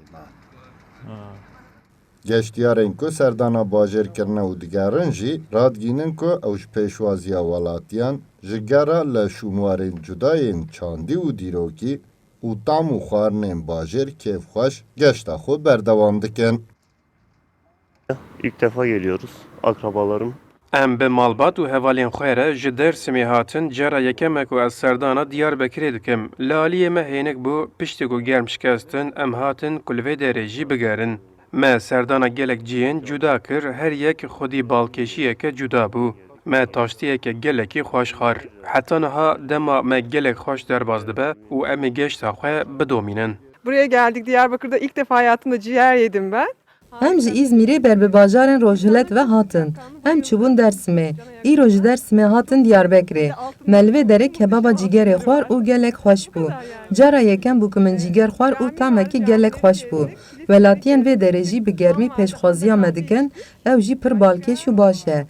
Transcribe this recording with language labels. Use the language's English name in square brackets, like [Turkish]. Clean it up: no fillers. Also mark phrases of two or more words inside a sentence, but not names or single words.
[Kurdish] Geştiyarên ku serdana bajêrkirine û digerin jî radgînin ku ew ji pêşwaziya welatiyan ji gera leşûmarên cudayên çandî û dîrokî û tam û xwarinên bajêr kêfxweş geşta xwe berdewam dikin. [Turkish] İlk defa geliyoruz akrabalarım. [Kurdish] Em bi malbat û hevalên xwe re ji Dêrsimê hatin cara yekemek û ez serdana Diyarbekirê dikim. Li aliyê me hênik bû piştî ku germ şikestin em hatin ku li vê derê jî bigerin. Me serdana gelek ciyên cuda kir her yek xwedî balkêşiyeke cuda bû. Me taştiyeke gelekî xweşxar. Heta niha dema me gelek xweş derbas dibe û em ê geşta xwe bidomînin. [Turkish] Buraya geldik. Diyarbakır'da ilk defa hayatımda ciğer yedim ben. [Kurdish] Em ji İzmirê ber bi bajarên Rojhilet ve hatin. Em çûbûn Dêrsimê. Îro ji Dêrsimê hatin Diyarbekirê. Me li vê derê kebaba cîgerê xwar û gelek xweş bû. Cara yekem bû ku min cîger xwar û tamekî gelek xweş bû. Welatiyên vê derê jî bi germî pêşxwaziya me dikin, ew jî pir balkêş û baş e.